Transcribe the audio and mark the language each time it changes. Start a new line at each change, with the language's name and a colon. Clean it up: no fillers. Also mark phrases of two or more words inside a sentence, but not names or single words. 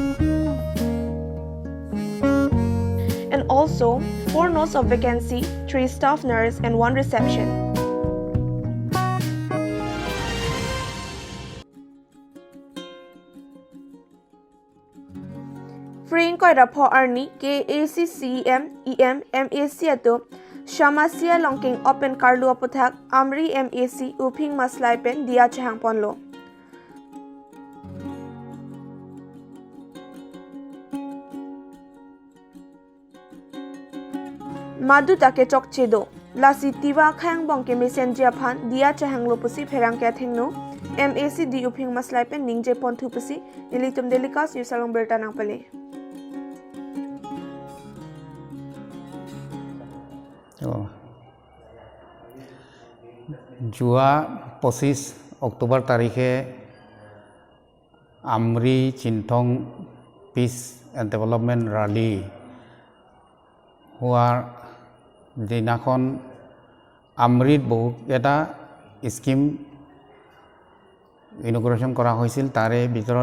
English: And also, 4 notes of vacancy, 3 staff nurse and 1 reception.
Karbi: Free koira pho arni KACCEM EM MAC ato Shamasia Longking Open Karlu Apothak Amri MAC Uping Maslai Pen Dia Chahang Ponlo. Madu take chok chedo lasi tiwa khang bongke messenger phan Dia Chahang lo pusi pherang kya thengno MAC di Uping Maslai Pen ningje pon thu pusi ilitum delikas yusalong berta nang pale.
Assamese: যোৱা 25 অক্টোবৰ তাৰিখে আমৰি চিন্থং
English: peace and development rally
Assamese: হোৱাৰ দিনাখন আমৰিত বহুকেইটা
English: scheme inauguration
Assamese: কৰা হৈছিল তাৰে ভিতৰত